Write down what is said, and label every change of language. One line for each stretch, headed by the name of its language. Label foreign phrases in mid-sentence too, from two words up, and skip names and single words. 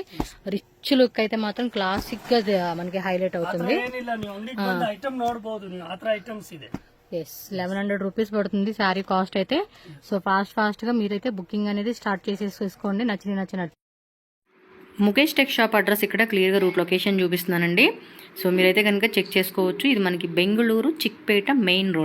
English: rich look
Telugu: అయితే మాత్రం క్లాసిక్ గా మనకి హైలైట్ అవుతుంది.
Kannada: ಏನಿಲ್ಲ, ನೀವು ಅಂಗಡಿಗೆ ಬಂದು ಐಟಮ್ ನೋಡಬಹುದು, ಆತರ ಐಟಮ್ಸ್ ಇದೆ.
Telugu: ఎస్, 1100 రూపీస్ పడుతుంది శారీ కాస్ట్ అయితే.
English: so fast
Telugu: మీరైతే బుకింగ్ అనేది స్టార్ట్ చేసేసుకోండి, నచ్చినట్టు. ముఖేష్ టెక్ షాప్ అడ్రస్ ఇక్కడ
English: clearly route location
Telugu: చూపిస్తున్నానండి. సో మీరైతే కనుక చెక్ చేసుకోవచ్చు. ఇది మనకి బెంగళూరు చిక్పేట
English: main road.